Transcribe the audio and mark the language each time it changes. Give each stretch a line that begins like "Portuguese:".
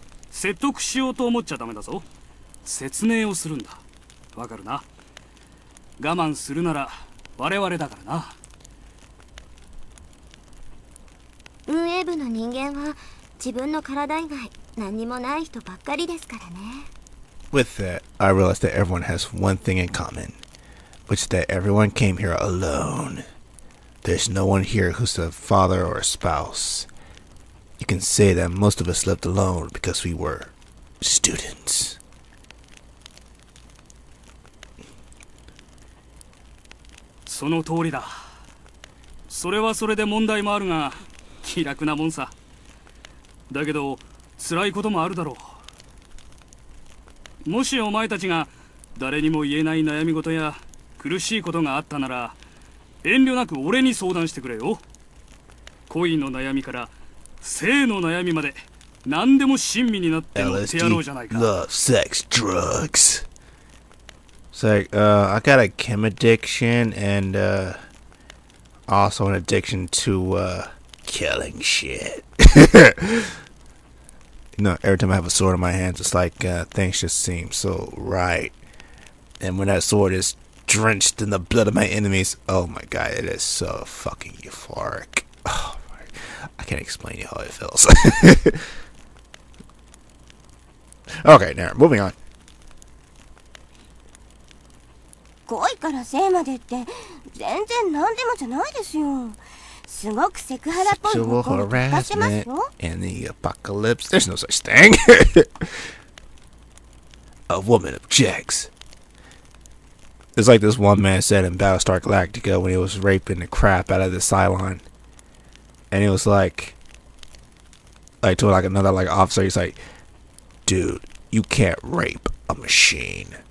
Japanese: 説得しようと思っちゃダメだぞ。説明をするんだ。わかるな？我慢するなら我々だからな。運営部の人間は自分の体以外何にもない人ばっかりですからね。
English: With that, I realized that everyone has one thing in common, which is that everyone came here alone. There's no one here who's a father or a spouse. You can say that most of us lived alone because we were students.
Japanese: その通りだ。それはそれで問題もあるが、気楽なもんさ。だけど辛いこともあるだろう。もしお前たちが誰にも言えない悩み事や苦しいことがあったなら、遠慮なく俺に相談してくれよ。恋の悩みから性の悩みまで何でも親身になって乗ってやろうじゃないか。
English: Love, sex, drugs. It's like, I got a chem addiction and also an addiction to killing shit. You know, every time I have a sword in my hands, it's like things just seem so right. And when that sword is drenched in the blood of my enemies, oh my god, it is so fucking euphoric. Oh my, I can't explain you how it feels. Okay, now moving on.
Japanese: 恋から性までって全然何でもじゃないですよ。すごくセクハラっぽい方向に使ってますよ。
English: In the apocalypse, there's no such thing. A woman objects. It's like this one man said in Battlestar Galactica when he was raping the crap out of the Cylon. And he was like to like another like officer, he's like, dude, you can't rape a machine.